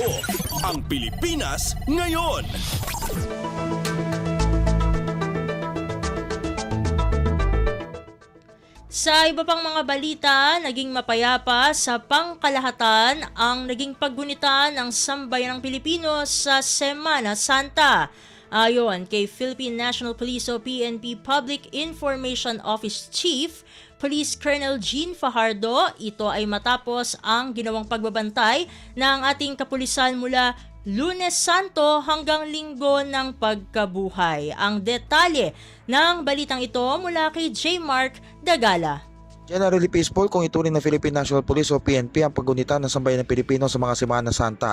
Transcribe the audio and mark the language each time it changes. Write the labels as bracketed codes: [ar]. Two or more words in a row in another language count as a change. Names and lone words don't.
[tl] Ang Pilipinas ngayon. Sa iba pang mga balita, naging mapayapa sa pangkalahatan ang naging paggunitan ng sambayanang Pilipino sa Semana Santa. Ayon kay Philippine National Police o PNP Public Information Office Chief Police Colonel Jean Fajardo, ito ay matapos ang ginawang pagbabantay ng ating kapulisan mula Lunes Santo hanggang Linggo ng Pagkabuhay. Ang detalye ng balitang ito mula kay J. Mark Dagala. [en] Generally peaceful [tl] kung ituring ng Philippine National Police o PNP ang paggunita ng sambayan ng Pilipino sa mga Semana Santa.